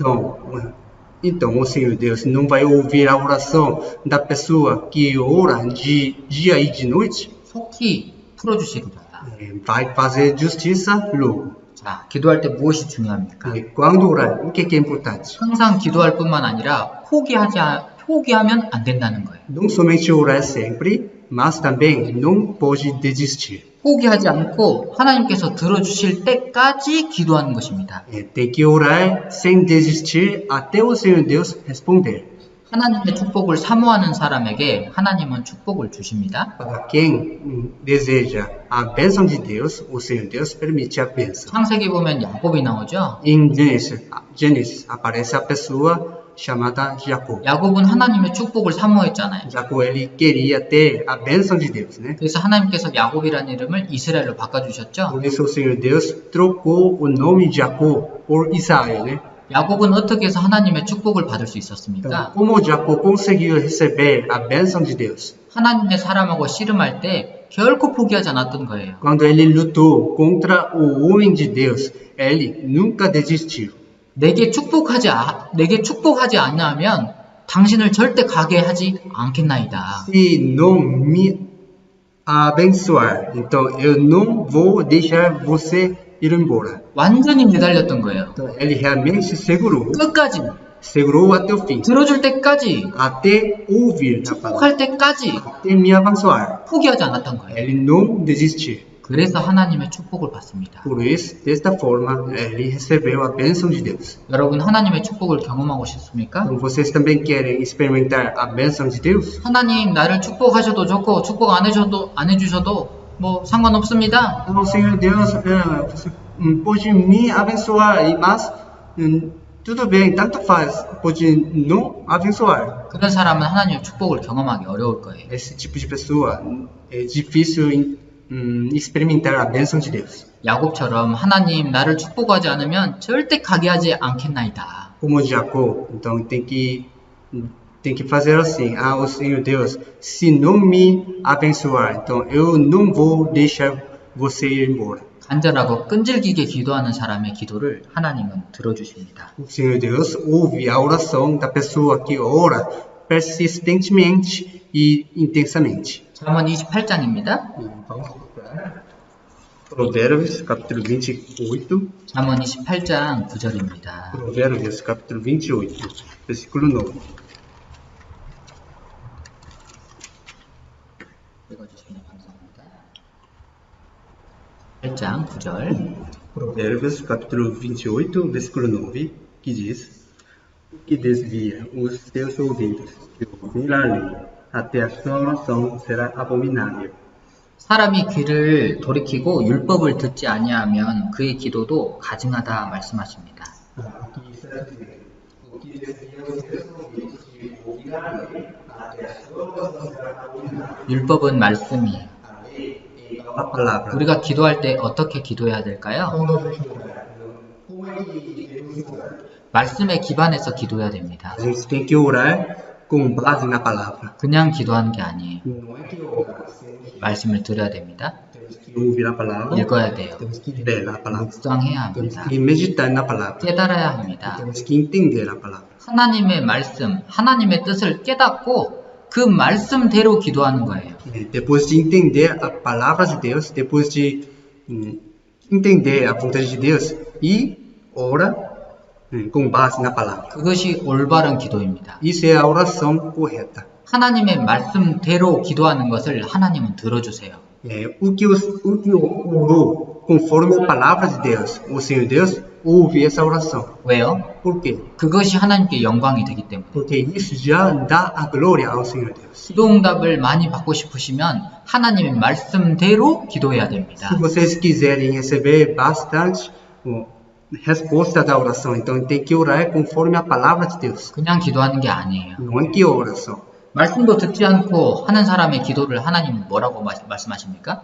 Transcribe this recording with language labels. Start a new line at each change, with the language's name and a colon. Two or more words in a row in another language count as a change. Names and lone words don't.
Portuguese: Então, Então, o Senhor Deus não vai ouvir a oração da pessoa que ora de dia e de noite?
Korean: 속히 풀어주시리로다.
Portuguese: Vai fazer justiça logo.
Korean: 자, 기도할 때 무엇이 중요합니까?
Portuguese: Quando orar, o que é importante?
Korean: 항상 기도할 뿐만 아니라 포기하면 안 된다는 거예요.
Portuguese: Não somente orar sempre, mas também não pode desistir.
Korean: 포기하지 않고 하나님께서 들어주실 때까지 기도하는 것입니다.
Portuguese: Tem que orar sem desistir até o Senhor Deus responder.
Korean: 하나님의 축복을 사모하는 사람에게 하나님은 축복을 주십니다.
Portuguese: Para quem deseja a bênção de Deus, o Senhor Deus permite a bênção.
Korean: 창세기 보면 야곱이 나오죠.
Portuguese: Em Gênesis aparece a pessoa chamada Jacó.
Korean: 야곱은 하나님의 축복을 사모했잖아요.
Portuguese: Jacó ele queria ter a bênção de Deus, né?
Korean: 그래서 하나님께서 야곱이라는 이름을 이스라엘로 바꿔주셨죠.
Portuguese: Por isso o Senhor Deus trocou o nome de Jacó por Israel, né?
Korean: 야곱은 어떻게 해서 하나님의 축복을 받을 수 있었습니까?
Portuguese: Como Jacó conseguiu receber a bênção de Deus?
Korean: 하나님의 사람하고 씨름할 때 결코 포기하지 않았던 거예요.
Portuguese: Quando ele lutou contra o homem de Deus, ele nunca desistiu.
Korean: 내게 축복하지 않냐면 당신을 절대 가게 하지 않겠나이다.
Portuguese: Se não me abençoar, então eu não vou deixar você ir embora.
Korean: 완전히 매달렸던 거예요.
Portuguese: Então ele realmente segurou até o fim,
Korean: 들어줄 때까지,
Portuguese: até ouvir a palavra,
Korean: 축복할 때까지
Portuguese: até me abençoar.
Korean: 포기하지 않았던 거예요.
Portuguese: Ele não desistiu.
Korean: 그래서 하나님의 축복을 받습니다.
Portuguese: Por isso, desta forma, ele recebeu a bênção de Deus.
Korean: 여러분 하나님의 축복을 경험하고 싶습니까?
Portuguese: Então, vocês também querem experimentar a bênção de Deus?
Korean: 하나님 나를 축복하셔도 좋고 축복 안 해주셔도 뭐 상관없습니다.
Portuguese: Então, Senhor Deus, você pode me abençoar, mas tudo bem, tanto faz, pode não abençoar.
Korean: 그런 사람은 하나님의 축복을 경험하기 어려울 거예요.
Portuguese: Esse tipo de pessoa é difícil experimentar a bênção de Deus.
Korean: 야곱처럼 하나님 나를 축복하지 않으면 절대 가게 하지 않겠나이다.
Portuguese: Como Jacó, então tem que fazer assim, o Senhor Deus, se não me abençoar, então eu não vou deixar você ir embora.
Korean: 간절하고 끈질기게 기도하는 사람의 기도를 하나님은 들어주십니다.
Portuguese: O Senhor Deus ouve a oração da pessoa que ora persistentemente e intensamente.
Korean: 잠언 28장입니다.
Portuguese: Provérbios, capítulo 28.
Korean: 잠언 28장 9절입니다.
Portuguese: Provérbios, capítulo 28, versículo 9.
Korean: 읽어주시면 감사합니다. 8장 9절.
Portuguese: Provérbios, capítulo 28, versículo 9, que diz: O que desvia os teus ouvidos de ouvir a lei, até a sua oração será abominável.
Korean: 사람이 귀를 돌이키고 율법을 듣지 아니하면 그의 기도도 가증하다 말씀하십니다. 율법은 말씀이에요.
Portuguese: A palavra.
Korean: 우리가 기도할 때 어떻게 기도해야 될까요? 말씀에 기반해서 기도해야 됩니다.
Portuguese: A gente tem que orar com base na palavra.
Korean: 그냥 기도하는 게 아니에요.
Portuguese: Não é que orar,
Korean: 말씀을 들어야 됩니다.
Portuguese: temos que ouvir a palavra,
Korean: 읽어야 돼요.
Portuguese: temos que ler a palavra,
Korean: 묵상해야
Portuguese: temos
Korean: 합니다.
Portuguese: que meditar na palavra,
Korean: 깨달아야 합니다.
Portuguese: temos que entender a palavra.
Korean: 하나님의 말씀, 하나님의 뜻을 깨닫고 그 말씀대로 기도하는 거예요.
Portuguese: Depois de entender a palavra de Deus, depois de entender a vontade de Deus e ora com base na palavra.
Korean: 그것이 올바른 기도입니다.
Portuguese: Isso é a oração correta.
Korean: 하나님의 말씀대로 기도하는 것을 하나님은 들어주세요.
Portuguese: O que orou conforme a palavra de Deus, o Senhor Deus ouve essa oração.
Korean: 왜요?
Portuguese: Por quê?
Korean: 그것이 하나님께 영광이 되기 때문에.
Portuguese: Porque isso já dá a glória ao Senhor Deus.
Korean: 기도응답을 많이 받고 싶으시면 하나님의 말씀대로 기도해야 됩니다.
Portuguese: Se vocês quiserem receber bastante resposta da oração, então tem que orar conforme a palavra de Deus.
Korean: 그냥 기도하는 게 아니에요.
Portuguese: Não é que oração.
Korean: 말씀도 듣지 않고 하는 사람의 기도를 하나님은 뭐라고 말씀하십니까?